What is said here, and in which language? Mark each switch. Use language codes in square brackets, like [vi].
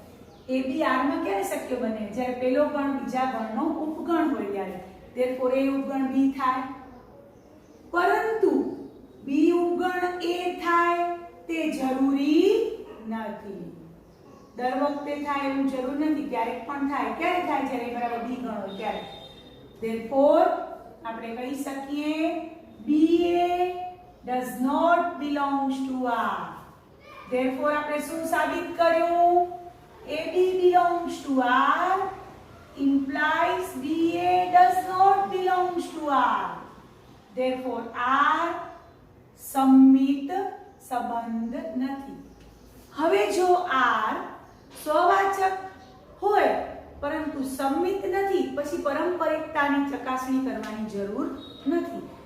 [gu] ab r માં ક્યારે શક્ય બને? જ્યારે પેલો ગણ બીજા ગણનો ઉપગણ હોય ત્યારે. therefore a ઉપગણ b થાય, પરંતુ b ઉપગણ a થાય તે જરૂરી નથી. દર વખતે થાય એવું જરૂર નથી, ક્યારેક પણ થાય. ક્યારે થાય? જ્યારે બરાબર b ગણ હોય ત્યારે. [en] therefore [gu] આપણે કહી શકીએ [en] ba does not belongs to r. [gu] therefore આપણે શું સાબિત કર્યું? [en] ab belongs to r implies ba does not belongs to r. [gu] therefore r સંમિત સંબંધ નથી. હવે જો r સ્વવાચક હોય પરંતુ સંમિત નથી, પછી પારંપરિકતાની ચકાસણી કરવાની જરૂર નથી.